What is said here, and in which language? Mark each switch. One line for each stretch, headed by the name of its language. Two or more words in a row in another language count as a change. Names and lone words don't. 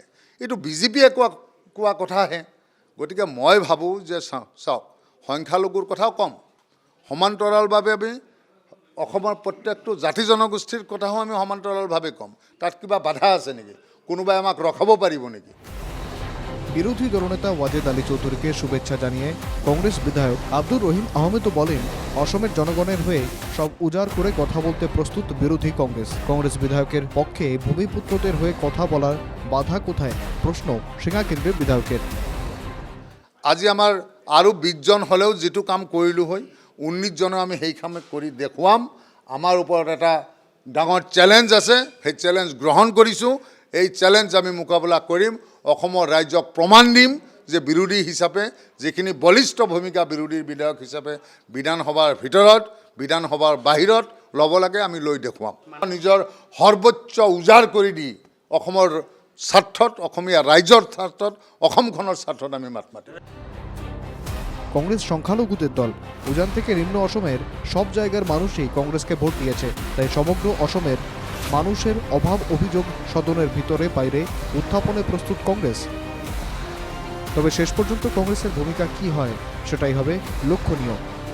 Assamese: এইটো বিজেপিয়ে কোৱা কথাহে। গতিকে মই ভাবোঁ যে চাওক, সংখ্যালঘুৰ কথাও কম, সমান্তৰালভাৱে আমি অসমৰ প্ৰত্যেকটো জাতি জনগোষ্ঠীৰ কথাও আমি সমান্তৰালভাৱে কম। তাত কিবা বাধা আছে নেকি? কোনোবাই আমাক ৰখাব পাৰিব নেকি?
Bangla: বিরোধী দলনেতা ওয়াজেদ আলী চৌধুরীকে শুভেচ্ছা জানিয়ে কংগ্রেস বিধায়ক আব্দুর রহিম আহমেদও বলেন, অসমের জনগণের হয়ে সব উজাড় করে কথা বলতে প্রস্তুত বিরোধী কংগ্রেস। কংগ্রেস বিধায়কের পক্ষে ভূমিপুত্রদের হয়ে কথা বলার বাধা কোথায়, প্রশ্ন সিঙ্গা কেন্দ্রের বিধায়কের।
Assamese: আজি আমাৰ আৰু 20 জন হ'লেও যিটো কাম কৰিলোঁ হয়, 19 জনে আমি সেই কাম কৰি দেখুৱাম। আমাৰ ওপৰত এটা ডাঙৰ চেলেঞ্জ আছে, সেই চেলেঞ্জ গ্ৰহণ কৰিছোঁ। এই চেলেঞ্জ আমি মোকাবিলা কৰিম, অসমৰ ৰাইজক প্ৰমাণ দিম যে বিৰোধী হিচাপে যিখিনি বলিষ্ঠ ভূমিকা বিৰোধী বিধায়ক হিচাপে বিধানসভাৰ ভিতৰত বিধানসভাৰ বাহিৰত ল'ব লাগে আমি লৈ দেখুৱাম। নিজৰ সৰ্বোচ্চ উজাৰ কৰি দি অসমৰ স্বাৰ্থত, অসমীয়া রাইজর স্বার্থত, অসমখনৰ স্বার্থত আমি মাত মাতিম।
Bangla: কংগ্রেস সংখ্যালঘুদের দল। উজান থেকে নিম্ন অসমের সব জায়গার মানুষই কংগ্রেসকে ভোট দিয়েছে, তাই সমগ্র অসমের মানুষের অভাব অভিযোগ সদনের ভিতরে বাইরে উত্থাপনে প্রস্তুত কংগ্রেস। তবে শেষ পর্যন্ত কংগ্রেসের ভূমিকা কি হয় সেটাই হবে লক্ষণীয়।